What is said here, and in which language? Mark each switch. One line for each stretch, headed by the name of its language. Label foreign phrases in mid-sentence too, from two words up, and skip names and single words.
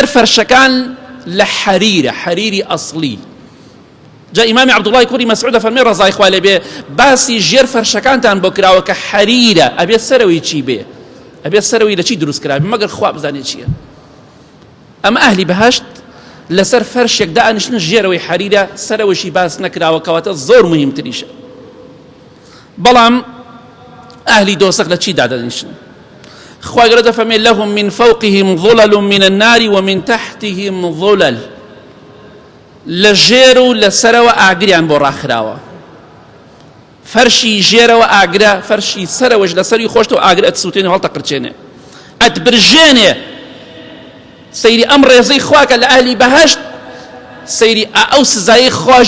Central Kurdish: فەرشەکان لە حەریری ئەسڵی جا ئیمامی عەبدوڵڵای کوڕی مەسعود دەفەرمێ ڕەزای خوا لێ بێ باسی ژێر فەرشەکانتان بۆ کراوە کە حەریرە ئەبێ سەرەوەی چی بێ ئەبێ سەرەوەی لە چی دروست کرا مەگەر خوا بزانێت چییە ئەمە ئەهلی بەهەشت لەسەر فەرشێک دائنیشتن ژێرەوەی حەریرە سەرەوەشی باس نەکراوە کەواتە زۆر مهمتریشە بەڵام ئەهلی دۆزەخ لە چی دادەنیشن خوای گەورە دەفەرمێ
Arabic: لهم من فوقهم ظلل من النار ومن تحتهم ظلل
Central Kurdish: لە ژێر و لەسەرەوە ئاگریان بۆ ڕاخراوە فەرشی ژێرەوە ئاگرە فەرشی سەرەوەش لەسەری خۆشتەوە ئاگر ئەتسووتێنێ هەڵتەقرچێنێ ئەتبرژێنێ سەیری ئەم ڕێزەی خواکە لە ئەهلی بەهەشت سەیری ئەو سزایی خۆش